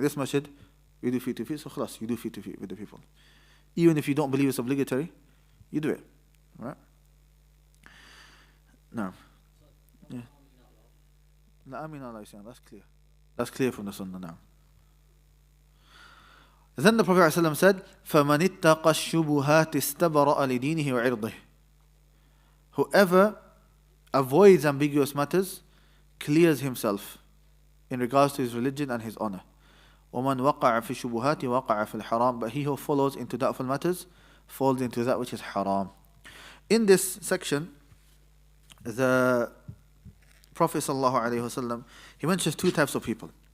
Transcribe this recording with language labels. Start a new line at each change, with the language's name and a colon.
English: This masjid, you do feet to feet, so khalas, you do feet to feet with the people. Even if you don't believe it's obligatory, you do it. Right? No. Yeah. La amin Allah, that's clear. That's clear from the Sunnah now. Then the Prophet ﷺ said,
Arabic: فَمَنِ اتَّقَى الشُّبُهَاتِ اسْتَبَرَأَ لِدِينِهِ وَعِرْضِهِ.
English: Whoever avoids ambiguous matters clears himself in regards to his religion and his honor.
Arabic: وَمَنْ وَقَعَ فِي الشُّبُهَاتِ وَقَعَ فِي الْحَرَامِ.
English: But he who follows into doubtful matters falls into that which is haram. In this section, the Prophet ﷺ, he mentions two types of people.